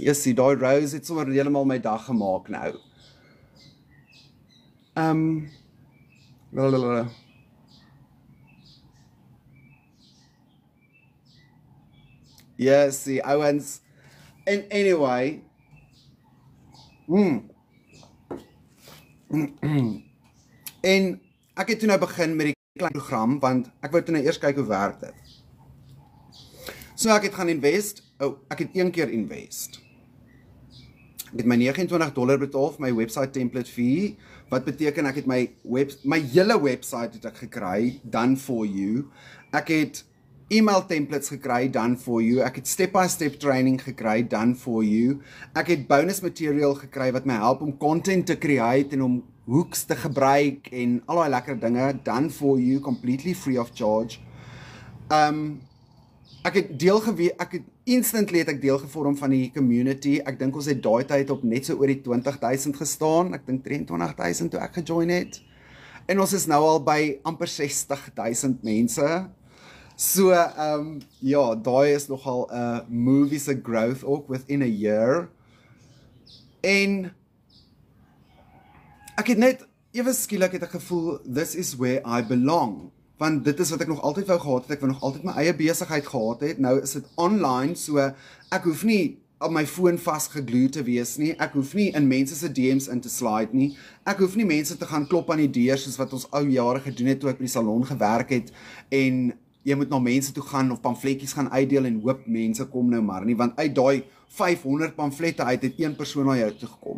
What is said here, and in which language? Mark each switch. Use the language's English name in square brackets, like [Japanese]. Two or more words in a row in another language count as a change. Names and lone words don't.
[Afrikaans] Die rose het sommer helemaal my dag gemaak nou. Yes, die ouens, [English] and anyway, [Afrikaans] en ek het toe nou begin met die klein program, want ek wou toe nou eers kyk hoe werk dit. So ek het gaan invest, ek het een keer invest. Ek het my $29 betaal vir my [English] website template fee, [Afrikaans] wat beteken ek het my hele website het ek gekry, [English] done for you. [Afrikaans] Ek het email templates gekry, [English] done for you. [Afrikaans] Ek het [English] step-by-step training [Afrikaans] gekry, [English] done for you. [Afrikaans] Ek het [English] bonus material [Afrikaans] gekry wat my help om content te create en om hooks te gebruik en al die lekker dinge, [English] done for you, completely free of charge. [Afrikaans] Ek het instantly deel gevorm van die community. Ek dink ons het daai tyd op net so oor die 20,000 gestaan. Ek dink 23,000 toe ek gejoin het. En ons is nou al by amper 60,000 mense. So, ja, daai is nogal 'n [English] movies of growth [Afrikaans] ook [English] within a year. [Afrikaans] En ek het net, ewe skielik het ek gevoel, [English] this is where I belong. [Afrikaans] Want dit is wat ek nog altyd wou gehad het, ek wou nog altyd my eie besigheid gehad het, nou is dit online, so ek hoef nie op my foon vasgeglued te wees nie, ek hoef nie in mense se DM's in te slide nie, ek hoef nie mense te gaan klop aan die deur, soos wat ons ou jare gedoen het, toe ek by die salon gewerk het, en jy moet na mense toe gaan of pamfletjies gaan uitdeel en hoop mense kom nou maar nie, want uit daai 500 pamflette uit het een persoon na jou toe gekom.